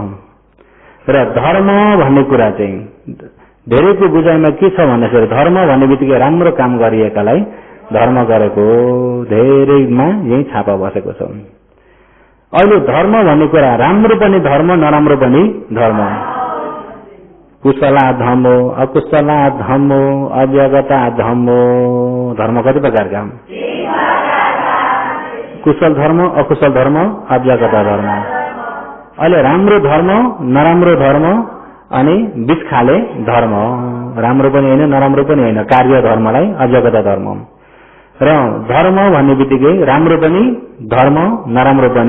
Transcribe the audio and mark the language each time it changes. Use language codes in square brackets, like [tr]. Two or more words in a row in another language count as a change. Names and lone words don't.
[ne] र धर्म भन्ने कुरा चाहिँ धेरैको बुझाइमा के छ भन्दाखेरि धर्म भन्ने बित्तिकै राम्रो काम गरिएकालाई धर्म गरेको, धेरैमा यही छापा बसेको छ। अहिले धर्म भन्ने कुरा राम्रो पनि धर्म नराम्रो पनि धर्म, [pi] कुशला धर्मो अकुशला धर्मो अव्यगता धर्मो, [ne] धर्म कति प्रकारका, कुशल धर्म अकुशल धर्म अव्यगता धर्म। अहिले राम्रो धर्म नराम्रो धर्म अनि बीच खाले धर्म, राम्रो पनि होइन नराम्रो पनि होइन, कार्य धर्मलाई अव्यगता धर्म। र धर्म भन्ने बित्तिकै राम्रो पनि धर्म नराम्रो पनि।